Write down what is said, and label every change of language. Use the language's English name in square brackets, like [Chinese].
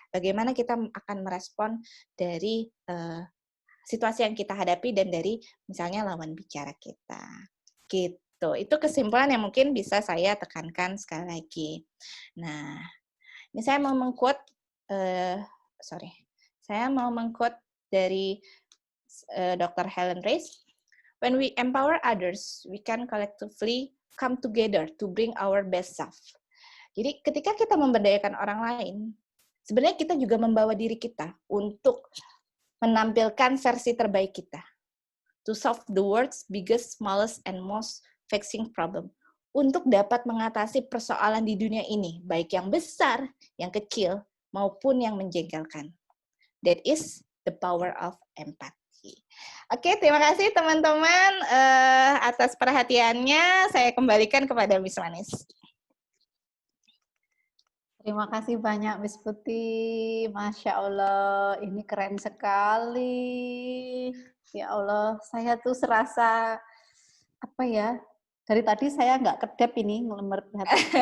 [Indonesian] Bagaimana kita akan merespon dari situasi yang kita hadapi dan dari misalnya lawan bicara kita. Gitu. Itu kesimpulan yang mungkin bisa saya tekankan sekali lagi. Nah, ini saya mau meng-quote dari Dr. Helen Race. [English] When we empower others, we can collectively come together to bring our best self. [Indonesian] Jadi ketika kita memberdayakan orang lain, sebenarnya kita juga membawa diri kita untuk menampilkan versi terbaik kita. [English] To solve the world's biggest, smallest, and most vexing problem. [Indonesian] Untuk dapat mengatasi persoalan di dunia ini, baik yang besar, yang kecil, maupun yang menjengkelkan. [English] That is the power of empathy. [Indonesian] Oke, terima kasih teman-teman atas perhatiannya. Saya kembalikan kepada Miss Manis. Terima kasih banyak Miss Putih. Masya Allah, ini keren sekali. Ya Allah, saya tuh serasa, dari tadi saya nggak kedap ini, ngelemar hati.